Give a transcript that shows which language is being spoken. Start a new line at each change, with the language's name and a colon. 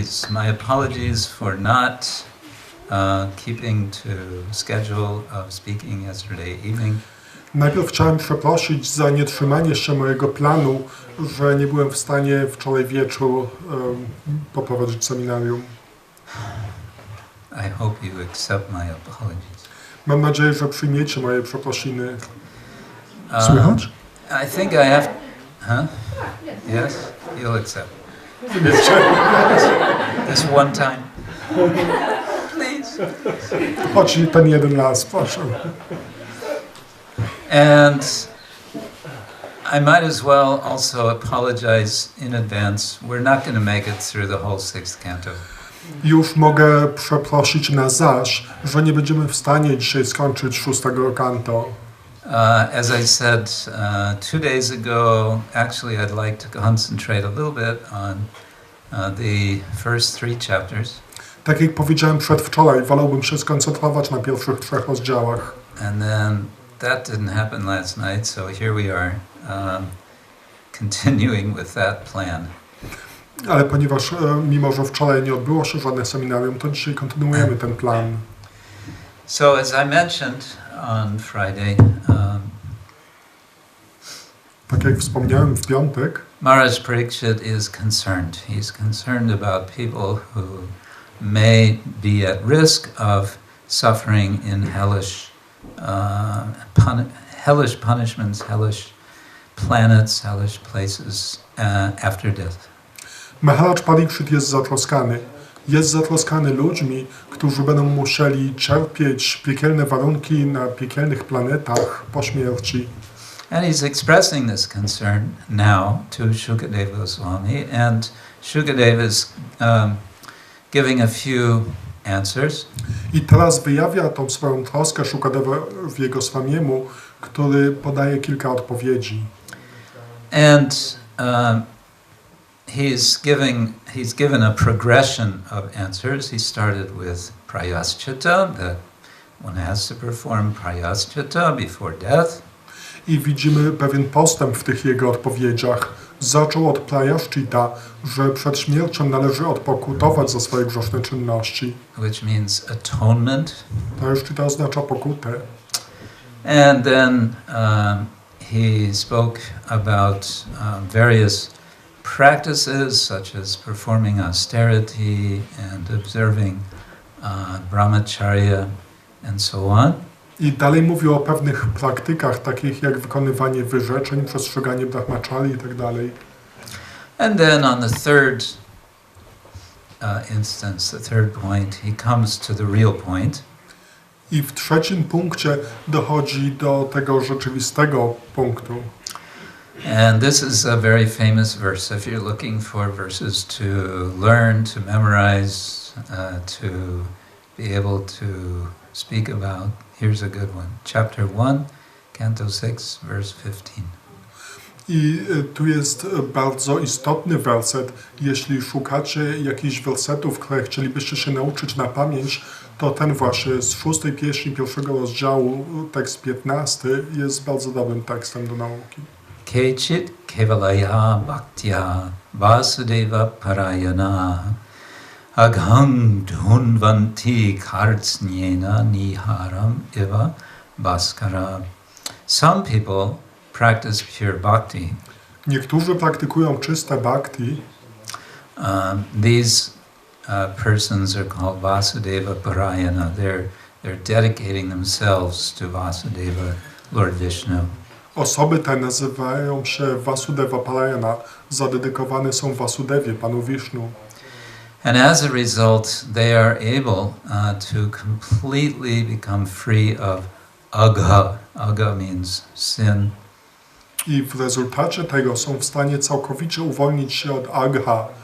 English: My apologies for not keeping to schedule of speaking yesterday evening.
Polish: Najpierw chciałem przeprosić za nietrzymanie się mojego planu, że nie byłem w stanie wczoraj wieczór poprowadzić seminarium.
English: I hope you accept my apologies.
Polish: Mam nadzieję, że przyjmiecie moje przeprosiny. Słychać?
English: I think I have... Huh? Yes? You'll accept. This one time. Please.
Polish: Chodź ten jeden raz, proszę.
English: And I might as well also apologize in advance. We're not going to make it through the whole 6th canto.
Polish: Już mogę przeprosić na zaś, że nie będziemy w stanie dzisiaj skończyć 6. kanto.
English: As I said 2 days ago, actually I'd like to concentrate a little bit on the first 3 chapters.
Polish: Tak jak powiedziałem przedwczoraj, wolałbym się skoncentrować na pierwszych 3 rozdziałach.
English: And then that didn't happen last night, so here we are, continuing with that plan.
Polish: Ale ponieważ mimo, że wczoraj nie odbyło się żadne seminarium, to dzisiaj kontynuujemy ten plan.
English: So as I mentioned on Friday,
Polish: tak jak wspomniałem w piątek,
English: Maharaj Parikshit is concerned. He's concerned about people who may be at risk of suffering in hellish punishments, hellish planets, hellish places after death.
Polish: Maharaj Parikshit jest zatroskany. Jest zatroskany ludźmi, którzy będą musieli cierpieć piekielne warunki na piekielnych planetach po śmierci.
English: And he's expressing this concern now to Shukadeva Goswami, and Shukadeva is giving a few answers.
Polish: I teraz wyjawia tą swoją troskę Shukadevowi Goswamiemu, który podaje kilka odpowiedzi.
English: And he's given a progression of answers. He started with prayaschita, that one has to perform prayaschita before death.
Polish: I widzimy pewien postęp w tych jego odpowiedziach. Zaczął od prayashchita, że przed śmiercią należy odpokutować za swoje grzeszne czynności.
English: Which means atonement.
Polish: Prayashchita oznacza pokutę.
English: And then he spoke about various practices such as performing austerity and observing brahmacharya and so on.
Polish: I dalej mówił o pewnych praktykach, takich jak wykonywanie wyrzeczeń, przestrzeganie brahmacharyi i tak dalej.
English: And then on the third instance, the third point, he comes to the real point.
Polish: I w trzecim punkcie dochodzi do tego rzeczywistego punktu.
English: And this is a very famous verse. If you're looking for verses to learn, to memorize, to be able to speak about, here's a good one. Chapter 1, Canto 6, verse 15.
Polish: I tu jest bardzo istotny werset. Jeśli szukacie jakichś wersetów, które chcielibyście się nauczyć na pamięć, to ten właśnie z 6. pieśni 1. rozdziału, tekst 15, jest bardzo dobrym tekstem do nauki.
Sanskrit: Kechit kevalaya bhaktya vasudeva parayana agham dhunvanti kartsnyena niharam eva bhaskara.
English: Some people practice pure bhakti.
Polish: Niektórzy praktykują czyste bhakti.
English: These persons are called Vasudeva Parayana. They're dedicating themselves to Vasudeva, Lord Vishnu.
Polish: Osoby te nazywają się Vasudeva Parayana, zadedykowane są Vasudewie, Panu Vishnu.
English: And as a result, they are able to completely become free of agha. Agha means sin.
Polish: I w rezultacie tego są w stanie całkowicie uwolnić się od agha.